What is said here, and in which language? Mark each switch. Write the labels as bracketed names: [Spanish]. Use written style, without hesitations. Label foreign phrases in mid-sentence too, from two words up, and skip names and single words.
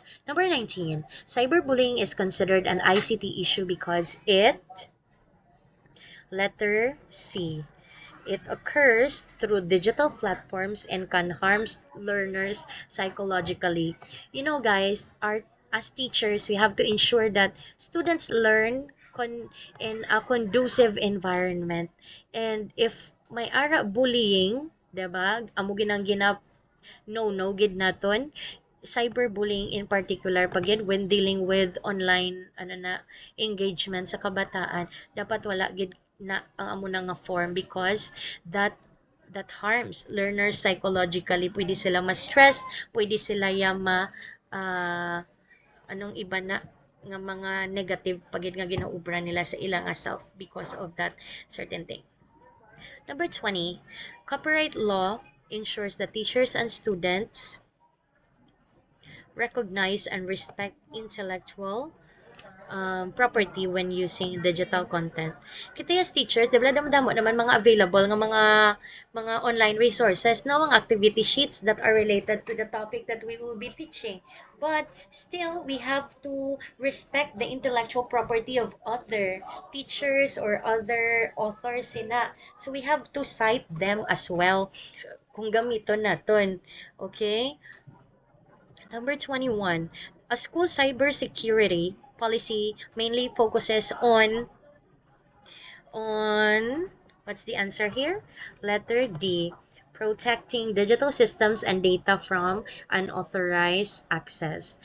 [English] Number 19, cyberbullying is considered an ICT issue because it, letter C, it occurs through digital platforms and can harm learners psychologically. You know, guys, as teachers, we have to ensure that students learn in a conducive environment. And if [Hiligaynon] may ara bullying, [Filipino] 'di ba? [Hiligaynon] Amo ginang no gid naton [English] cyberbullying in particular [Hiligaynon] pagid [English] when dealing with online engagement [Hiligaynon] sa kabataan dapat wala gid na ang amo na nga form [English] because that harms learners psychologically. [Hiligaynon] Pwede sila ma-stress, pwede sila ah, anong iba na nga mga negative pagid nga ginaubra nila sa ilang self [English] because of that certain thing. Number 20, copyright law ensures that teachers and students recognize and respect intellectual property when using digital content. Kita as teachers, [Filipino] di ba [Hiligaynon] damo naman mga [English] available [Hiligaynon] nga mga [English] online resources [Hiligaynon] na mga [English] activity sheets that are related to the topic that we will be teaching. But still, we have to respect the intellectual property of other teachers or other authors sina. So we have to cite them as well [Hiligaynon] kung gamiton naton. [English] Okay? Number 21, a school cybersecurity policy mainly focuses on what's the answer here? Letter D, protecting digital systems and data from unauthorized access.